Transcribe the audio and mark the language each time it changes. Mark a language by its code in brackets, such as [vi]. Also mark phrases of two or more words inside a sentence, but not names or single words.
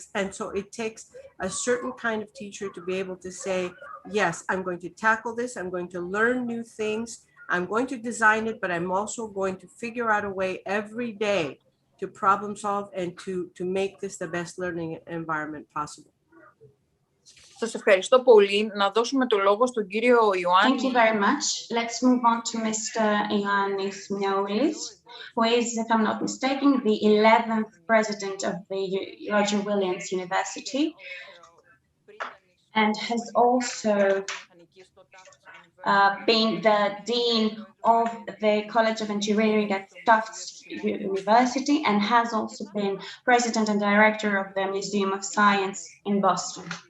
[en] And so it takes a certain kind of teacher to be able to say, yes, I'm going to tackle this. I'm going to learn new things. I'm going to design it, but I'm also going to figure out a way every day to problem solve and to make this the best learning environment possible. [el] Σας ευχαριστώ πολύ. Να δώσουμε το λόγο στον κύριο Ιωάννη. [en] Thank you very much. Let's move on to Mr. Ioannis Miaulis, who is, if I'm not mistaken, the 11th president of the Roger Williams University and has also been the dean of the College of Engineering at Tufts University and has also been president and director of the Museum of Science in Boston.